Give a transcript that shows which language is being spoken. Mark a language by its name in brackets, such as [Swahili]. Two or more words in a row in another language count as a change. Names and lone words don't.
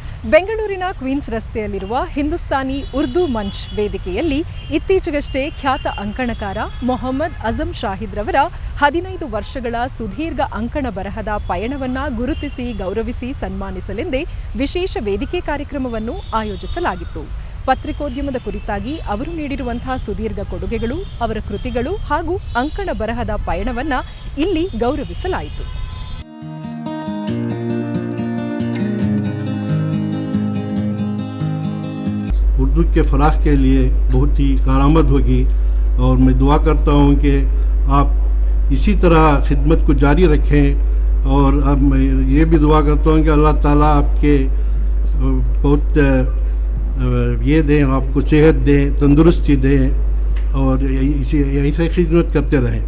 [Kannada] ಬೆಂಗಳೂರಿನ ಕ್ವೀನ್ಸ್ ರಸ್ತೆಯಲ್ಲಿರುವ ಹಿಂದೂಸ್ತಾನಿ ಉರ್ದು ಮಂಚ್ ವೇದಿಕೆಯಲ್ಲಿ ಇತ್ತೀಚೆಗಷ್ಟೇ ಖ್ಯಾತ ಅಂಕಣಕಾರ ಮೊಹಮ್ಮದ್ ಅಜಂ ಶಾಹಿದ್ ರವರ 15 ವರ್ಷಗಳ ಸುದೀರ್ಘ ಅಂಕಣ ಬರಹದ ಪಯಣವನ್ನು ಗುರುತಿಸಿ ಗೌರವಿಸಿ ಸನ್ಮಾನಿಸಲೆಂದೇ ವಿಶೇಷ ವೇದಿಕೆ ಕಾರ್ಯಕ್ರಮವನ್ನು ಆಯೋಜಿಸಲಾಗಿತ್ತು. ಪತ್ರಿಕೋದ್ಯಮದ ಕುರಿತಾಗಿ ಅವರು ನೀಡಿರುವಂತಹ ಸುದೀರ್ಘ ಕೊಡುಗೆಗಳು, ಅವರ ಕೃತಿಗಳು ಹಾಗೂ ಅಂಕಣ ಬರಹದ ಪಯಣವನ್ನು ಇಲ್ಲಿ ಗೌರವಿಸಲಾಯಿತು. [Urdu] اردو کے فراخ کے لیے بہت ہی کارآمد ہوگی اور میں دعا کرتا ہوں کہ آپ اسی طرح خدمت کو جاری رکھیں اور اب میں یہ بھی دعا کرتا ہوں کہ اللہ تعالیٰ آپ کے بہت یہ دیں، آپ کو صحت دیں، تندرستی دیں اور ایسے خدمت کرتے رہیں.